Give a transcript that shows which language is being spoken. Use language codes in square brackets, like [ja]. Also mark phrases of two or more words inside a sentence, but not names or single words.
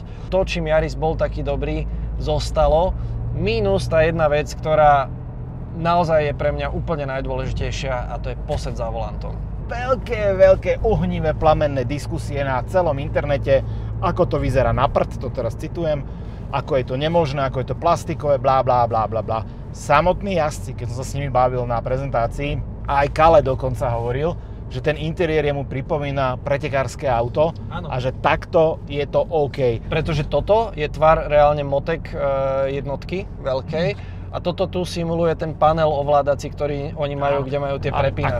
[sk] To, čím Yaris bol taký dobrý, zostalo. Mínus tá jedna vec, ktorá naozaj je pre mňa úplne najdôležitejšia a to je posed za volantom. Veľké ohnivé plamenné diskusie na celom internete, ako to vyzerá na prd, to teraz citujem, ako je to nemožné, ako je to plastikové, blá, blá, blá, blá, blá. Samotní jazdci, keď som sa s nimi bavil na prezentácii, a aj Kale dokonca hovoril, že ten interiér mu pripomína pretekárske auto. Áno. A že takto je to OK. Pretože toto je tvar reálne motek jednotky veľkej. A toto tu simuluje ten panel ovládací, ktorý oni majú, kde majú tie prepínače.